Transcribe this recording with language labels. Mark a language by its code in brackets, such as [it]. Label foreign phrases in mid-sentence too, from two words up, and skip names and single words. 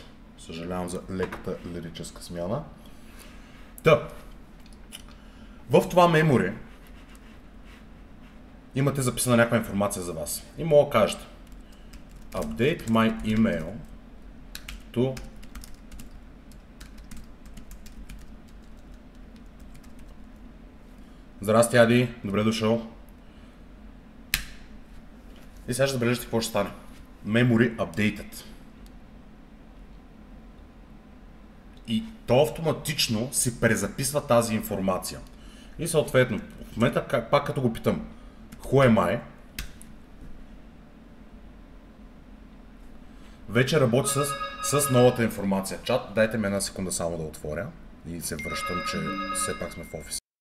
[bg] Съжалявам за леката лирическа смяна. В това memory имате записана някаква информация за вас. И мога да кажете [en] update my email to [bg] Здрасти, Ади, добре дошъл. И сега ще забележите какво ще стане. [en] Memory updated. [bg] И то автоматично си презаписва тази информация. И съответно, в момента, пак като го питам, [en] who am I, [bg] вече работи с новата информация. Чат, дайте ми една секунда само да отворя и се връщам, че все пак сме в офис.